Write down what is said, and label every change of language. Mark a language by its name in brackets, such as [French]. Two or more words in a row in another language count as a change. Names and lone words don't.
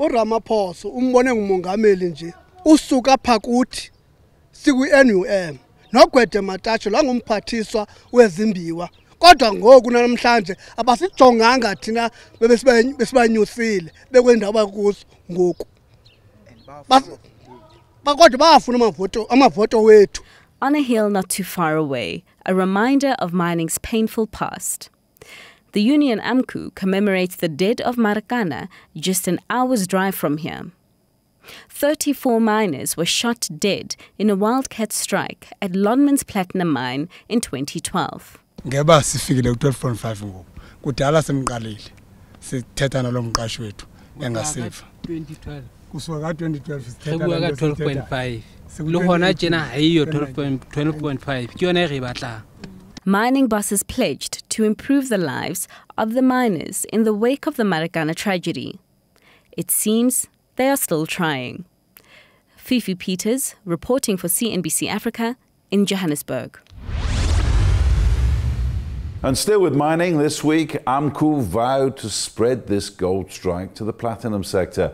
[Xhosa] uRamaphosa umbone ngumongameli nje usuka phakuthi siku-NUM noGwede Matacho langumphathiswa wezimbiwa kodwa ngoku namhlanje abasijonganga thina besibanyusile bekwendawo bakuzo ngoku kodwa bayafuna amavoto wethu. [English] On a hill not too far away, a reminder of mining's painful past. The union AMCU commemorates the dead of Mashiqana just an hour's drive from here. 34 miners were shot dead in a wildcat strike at Lonman's Platinum Mine in 2012. [Xhosa] Ngeba sifikile ku-12.5 ngoku kudala semqalile sithetha nalo mqashi wethu engaseva 2012 kusuka ka-2012 [Southern Sotho] sithetha ka 12.5 le gona tjena ha iyo 12.5 ke yona e re batlang. [English] Mining bosses pledged to improve the lives of the miners in the wake of the Mashiqana tragedy. It seems they are still trying. Fifi Peters, reporting for CNBC Africa in Johannesburg. And still with mining, this week, AMCU vowed to spread this gold strike to the platinum sector.